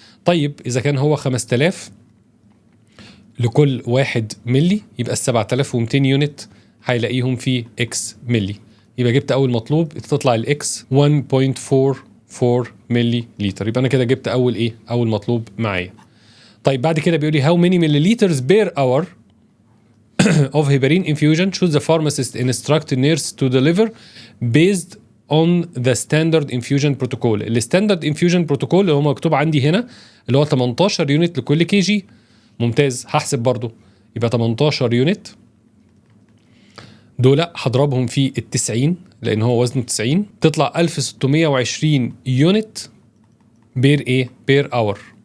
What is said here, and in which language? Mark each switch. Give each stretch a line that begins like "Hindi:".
Arabic: طيب اذا كان هو 5000 لكل 1 ملي يبقى ال 7200 يونت هيلاقيهم في اكس ملي. يبقى جبت اول مطلوب تطلع الاكس 1.44 ملي لتر. يبقى انا كده جبت اول ايه؟ اول مطلوب معايا. طيب بعد كده بيقول لي
English: how many milliliters per hour of heparin infusion should the pharmacist instruct nurse to deliver based on the standard infusion protocol.
Arabic: الستاندرد infusion protocol اللي هو مكتوب عندي هنا اللي هو 18 يونت لكل كي جي. ممتاز. هحسب برضو يبقى 18 يونت دول هضربهم في ال 90 لان هو وزنه 90 تطلع 1620 يونت بير اور.